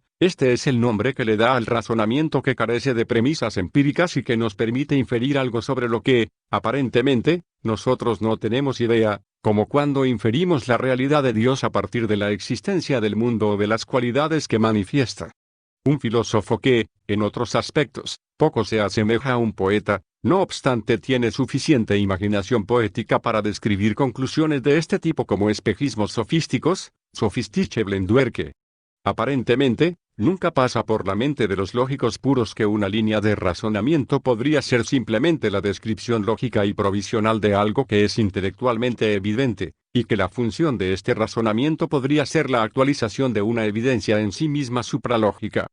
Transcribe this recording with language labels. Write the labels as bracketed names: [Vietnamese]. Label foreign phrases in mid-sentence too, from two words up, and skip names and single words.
[Spanish] Este es el nombre que le da al razonamiento que carece de premisas empíricas y que nos permite inferir algo sobre lo que, aparentemente, nosotros no tenemos idea, como cuando inferimos la realidad de Dios a partir de la existencia del mundo o de las cualidades que manifiesta. Un filósofo que, en otros aspectos, poco se asemeja a un poeta, no obstante tiene suficiente imaginación poética para describir conclusiones de este tipo como espejismos sofísticos, [German] sophistische Blendwerke. [Spanish] Aparentemente, nunca pasa por la mente de los lógicos puros que una línea de razonamiento podría ser simplemente la descripción lógica y provisional de algo que es intelectualmente evidente, y que la función de este razonamiento podría ser la actualización de una evidencia en sí misma supralógica.